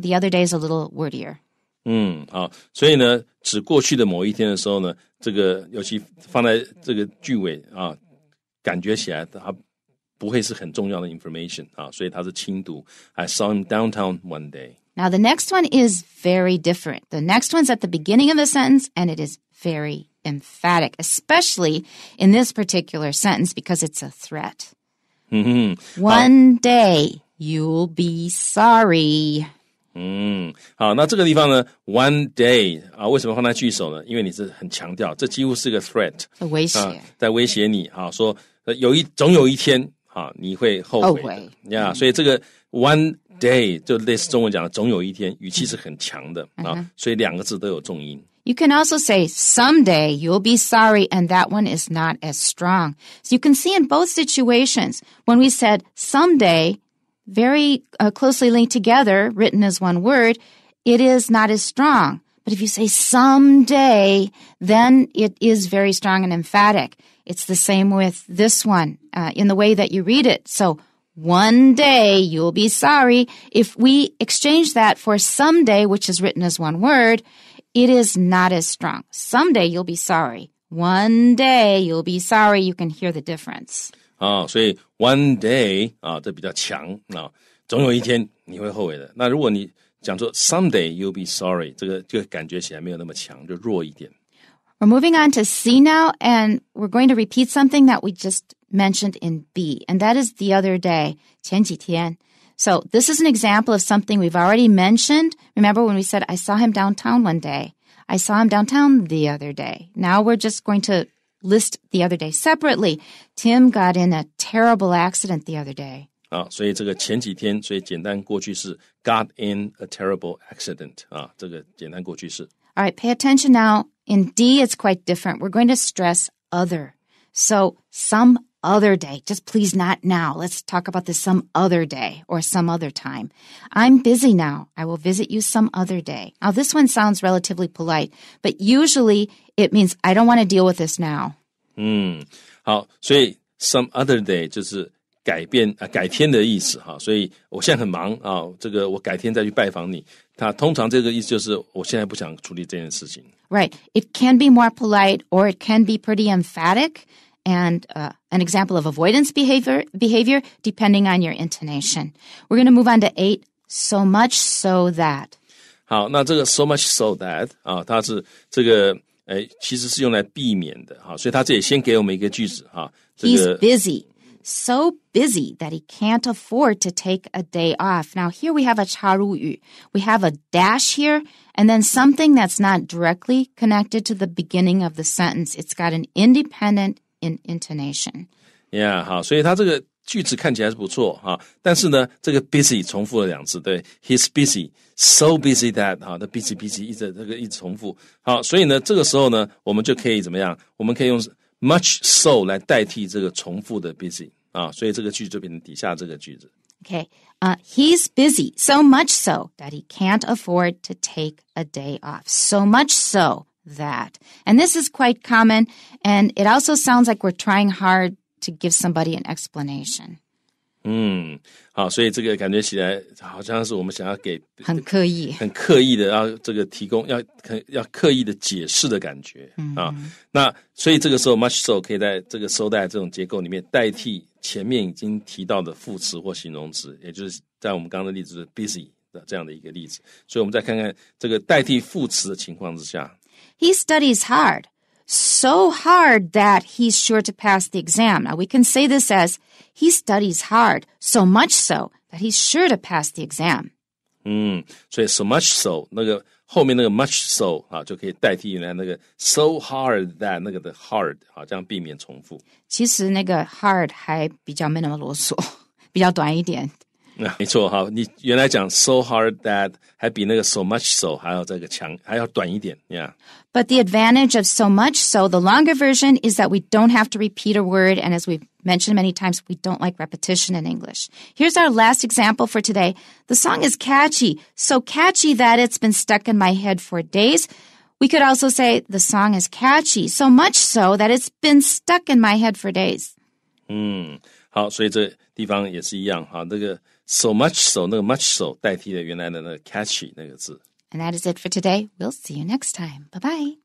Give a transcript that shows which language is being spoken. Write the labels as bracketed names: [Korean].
[English] The other day is a little wordier. [Chinese] 好，所以呢指过去的某一天的时候呢，这个尤其放在这个句尾感觉起来它不会是很重要的 information 所以它是轻读 [English] I saw him downtown one day. Now the next one is very different. The next one's at the beginning of the sentence and it is very emphatic, especially in this particular sentence because it's a threat. One day you'll be sorry. [Chinese] 好，那这个地方呢 [English] one day [Chinese] 为什么放在句首呢？因为你是很强调，这几乎是个 threat 威胁在威胁你说总有一天你会后悔的所以这个 [English] one day [Chinese] 就类似中文讲的总有一天，语气是很强的所以两个字都有重音。 [English] You can also say someday you'll be sorry, and that one is not as strong. So you can see in both situations, when we said someday, very closely linked together, written as one word, it is not as strong. But if you say someday, then it is very strong and emphatic. It's the same with this one in the way that you read it. So one day you'll be sorry. If we exchange that for someday, which is written as one word, it is not as strong. Someday you'll be sorry. One day you'll be sorry. You can hear the difference. [Chinese] 所以 [English] one day [Chinese] 这比较强总有一天你会后悔的。那如果你讲说 [English] someday you'll be sorry， [Chinese] 这个就感觉起来没有那么强，就弱一点。 [English] We're moving on to C now, and we're going to repeat something that we just mentioned in B, and that is the other day, [Chinese] 前几天。 [English] So this is an example of something we've already mentioned. Remember when we said, I saw him downtown one day. I saw him downtown the other day. Now we're just going to list the other day separately. Tim got in a terrible accident the other day. [Chinese] 所以这个前几天，所以简单过去式 [English] got in a terrible accident [Chinese] 这个简单过去式。 [English] All right, pay attention now. In D, it's quite different. We're going to stress other. So some other day. Just please not now. Let's talk about this some other day or some other time. I'm busy now. I will visit you some other day. Now, this one sounds relatively polite, but usually it means I don't want to deal with this now. [Chinese] 好，所以 [English] some other day [Chinese] 就是改天的意思所以我现在很忙这个我改天再去拜访你。它通常这个意思就是我现在不想处理这件事情。 [English] Right. It can be more polite or it can be pretty emphatic. And an example of avoidance behavior depending on your intonation. We're going to move on to 8, so much so that. [Chinese] 好，那这个 [English] so much so that [Chinese] 它是这个其实是用来避免的所以它这里先给我们一个句子 [English] He's busy. So busy that he can't afford to take a day off. Now here we have a 插入语. We have a dash here and then something that's not directly connected to the beginning of the sentence. It's got an independent in intonation. [Chinese] Yeah, 好，所以它这个句子看起来是不错但是呢，这个 busy 重复了2次，对 ， [English] he's busy, so busy that [Chinese] 那 busy 一直重复，好，所以呢，这个时候呢，我们就可以怎么样？我们可以用 [English] much so [Chinese] 来代替这个重复的 busy 所以这个句子就变成底下这个句子。 [English] Okay, he's busy, so much so that he can't afford to take a day off. So much so that. And this is quite common, and it also sounds like we're trying hard to give somebody an explanation. [Chinese] 好，所以这个感觉起来好像是我们想要给很刻意的要这个提供要刻意的解释的感觉那所以这个时候 [English] much so [Chinese] 可以在这个 [English] so that [Chinese] 这种结构里面代替前面已经提到的副词或形容词，也就是在我们刚刚的例子是 busy 的这样的一个例子。所以我们再看看这个代替副词的情况之下。 [English] He studies hard, so hard that he's sure to pass the exam. Now, we can say this as, he studies hard, so much so that he's sure to pass the exam. [Chinese] 所以 [English] so much so [Chinese] 那个后面那个 much so 就可以代替原来那个 [English] so hard that [Chinese] 那个的 hard 这样避免重复。其实那个 hard 还比较没那么啰嗦，比较短一点。没错哈，你原来讲 [English] so hard that [Chinese] 还比那个 [English] so much so [Chinese] 还要这个长，还要短一点 ，yeah. [English] But the advantage of so much so, the longer version, is that we don't have to repeat a word, and as we've mentioned many times, we don't like repetition in English. Here's our last example for today. The song is catchy, so catchy that it's been stuck in my head for days. We could also say the song is catchy, so much so that it's been stuck in my head for days. [Chinese] 好，所以这地方也是一样哈，这个 [English] so much so [Chinese] 那个 much so 代替了原来的那个 catchy 那个字。 [English] And that is it for today. We'll see you next time. Bye-bye.